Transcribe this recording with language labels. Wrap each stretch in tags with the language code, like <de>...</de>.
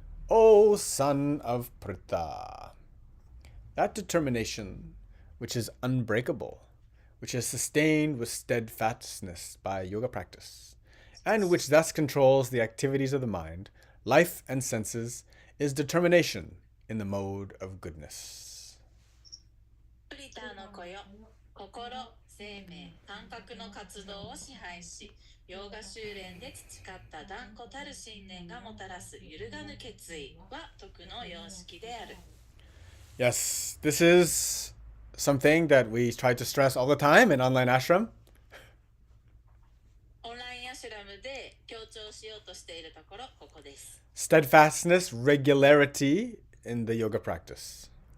<en>O son of Pritha, that determination which is unbreakable, which is sustained with steadfastness by yoga practice, and which thus controls the activities of the mind, life and senses, is determination in the mode of goodness.</en> <ja>プリターの子よ、心、生命、感覚の活動を支配し、ヨガ修練で培った断固たる信念がもたらす揺るがぬ決意は徳の様式である。</ja> <en>Yes, this is something that we try to stress all the time in online ashram.</en> <ja>オンラインアシュラムで強調しようとしているところ、ここです。</ja> <en>Steadfastness, regularity in the yoga practice.</en>